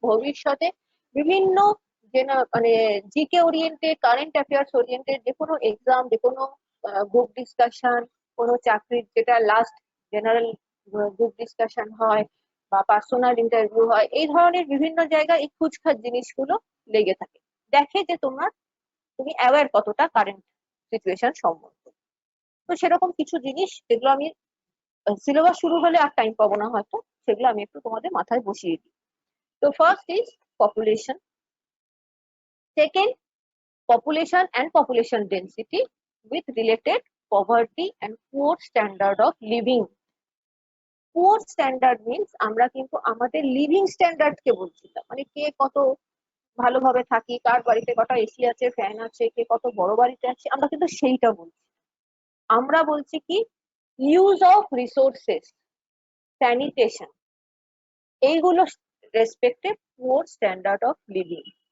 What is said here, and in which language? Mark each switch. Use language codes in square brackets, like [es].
[bn] ভবিষ্যতে বিভিন্ন মানে GK oriented, current affairs oriented যে কোনো এক্সাম, যে কোনো গ্রুপ ডিসকাশন, কোনো চাকরির যেটা লাস্ট জেনারেল গ্রুপ ডিসকাশন হয় বা পার্সোনাল ইন্টারভিউ হয়, এই ধরনের বিভিন্ন জায়গায় এই খুচখাচ জিনিসগুলো লেগে থাকে। দেখে যে তুমি অ্যাওয়্যার কতটা কারেন্ট সিচুয়েশন সম্বন্ধে। তো সেরকম কিছু জিনিস যেগুলো আমি সিলেবাস শুরু হলে আর টাইম পাবো না হয়তো, সেগুলো আমি একটু তোমাদের মাথায় বসিয়ে দিই। [en] তো first is population, second population and population density with related poverty and poor standard of living. Poor standard means [bn] আমরা কিন্তু আমাদের লিভিং স্ট্যান্ডার্ড কে বলছিলাম, মানে কে কত ভালোভাবে থাকি, কার বাড়িতে কটা এসি আছে, ফ্যান আছে, কে কত বড় বাড়িতে আছে, আমরা কিন্তু সেইটা বলছি। আমরা বলছি কি ইউজ অফ রিসোর্সেস, স্যানিটেশন, এইগুলো রেসপেক্টে পুয়ার স্ট্যান্ডার্ড অফ লিভিং।